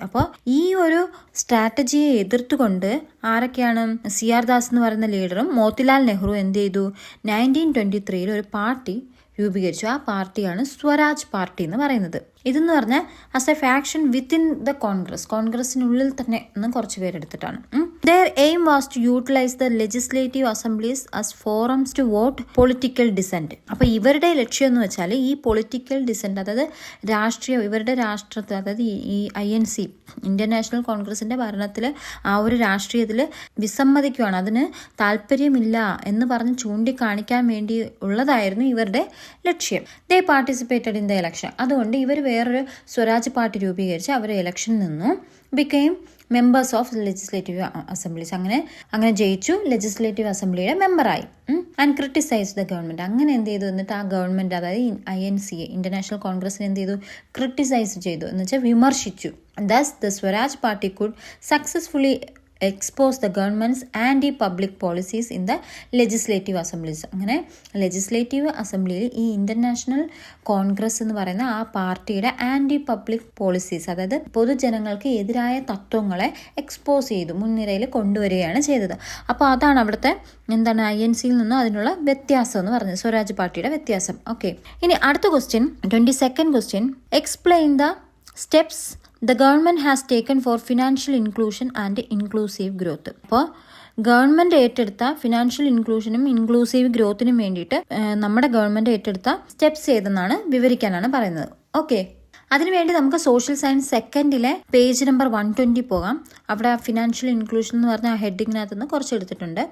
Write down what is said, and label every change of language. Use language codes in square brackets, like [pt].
[ml] അപ്പോൾ ഈ ഒരു സ്ട്രാറ്റജിയെ എതിർത്തുകൊണ്ട് ആരൊക്കെയാണ്? CR ദാസ് എന്ന് പറയുന്ന ലീഡറും മോത്തിലാൽ നെഹ്റു എന്ത് ചെയ്തു? 1923 ഒരു പാർട്ടി രൂപീകരിച്ചു. ആ പാർട്ടിയാണ് സ്വരാജ് പാർട്ടി എന്ന് പറയുന്നത്. ഇതെന്ന് പറഞ്ഞാൽ [en] as a faction within the [ml] കോൺഗ്രസിനുള്ളിൽ തന്നെ കുറച്ച് പേരെടുത്തിട്ടാണ്. [en] Their aim was to utilize the legislative assemblies as forums to vote political dissent. [ml] അപ്പോൾ ഇവരുടെ ലക്ഷ്യം എന്ന് വെച്ചാൽ ഈ പൊളിറ്റിക്കൽ ഡിസെന്റ്, അതായത് ഇവരുടെ രാഷ്ട്രത്തിൽ, അതായത് ഈ INC ഇന്ത്യൻ നാഷണൽ കോൺഗ്രസിന്റെ ഭരണത്തിൽ ആ ഒരു രാഷ്ട്രീയത്തിൽ വിസമ്മതിക്കുകയാണ്, അതിന് താല്പര്യമില്ല എന്ന് പറഞ്ഞ് ചൂണ്ടിക്കാണിക്കാൻ വേണ്ടി ഉള്ളതായിരുന്നു ഇവരുടെ ലക്ഷ്യം. [en] They participated in the election. [ml] അതുകൊണ്ട് ഇവർ വേറൊരു സ്വരാജ് പാർട്ടി രൂപീകരിച്ച് അവർ ഇലക്ഷനിൽ നിന്നും [en] Became members of legislative assemblies. [ml] അങ്ങനെ ജയിച്ചു, legislative അസംബ്ലിയുടെ മെമ്പറായി. [en] And criticise the government. [ml] അങ്ങനെ എന്ത് ചെയ്തു, എന്നിട്ട് ആ ഗവൺമെന്റ്, അതായത് INC ഇന്റർനാഷണൽ കോൺഗ്രസിനെ എന്ത് ചെയ്തു, ക്രിട്ടിസൈസ് ചെയ്തു, എന്ന് വെച്ചാൽ വിമർശിച്ചു. [en] Thus the Swaraj Party could successfully expose the government's anti-public policies in the legislative assemblies. [ml] അങ്ങനെ ലെജിസ്ലേറ്റീവ് അസംബ്ലിയിൽ ഈ ഇന്റർനാഷണൽ കോൺഗ്രസ് എന്ന് പറയുന്ന ആ പാർട്ടിയുടെ ആന്റി പബ്ലിക് പോളിസീസ്, അതായത് പൊതുജനങ്ങൾക്ക് എതിരായ തത്വങ്ങളെ എക്സ്പോസ് ചെയ്തു, മുൻനിരയിൽ കൊണ്ടുവരികയാണ് ചെയ്തത്. അപ്പോൾ അതാണ് അവിടുത്തെ INCയിൽ നിന്നും അതിനുള്ള വ്യത്യാസം എന്ന് പറഞ്ഞത്, സ്വരാജ് പാർട്ടിയുടെ വ്യത്യാസം. ഓക്കെ, ഇനി അടുത്ത question, 22nd question. [en] Explain the steps the government has taken for financial inclusion and inclusive growth. [ml] അപ്പോൾ ഗവൺമെൻറ് ഏറ്റെടുത്ത ഫിനാൻഷ്യൽ ഇൻക്ലൂഷനും ഇൻക്ലൂസീവ് ഗ്രോത്തിനും വേണ്ടിയിട്ട് നമ്മുടെ ഗവൺമെൻറ് ഏറ്റെടുത്ത സ്റ്റെപ്സ് ഏതെന്നാണ് വിവരിക്കാനാണ് പറയുന്നത്. ഓക്കെ, അതിനുവേണ്ടി നമുക്ക് സോഷ്യൽ സയൻസ് സെക്കൻഡിലെ പേജ് നമ്പർ 120 പോകാം. അവിടെ ഫിനാൻഷ്യൽ ഇൻക്ലൂഷൻ എന്ന് പറഞ്ഞ ആ ഹെഡിങ്ങിനകത്ത് നിന്ന് കുറച്ച് എടുത്തിട്ടുണ്ട്.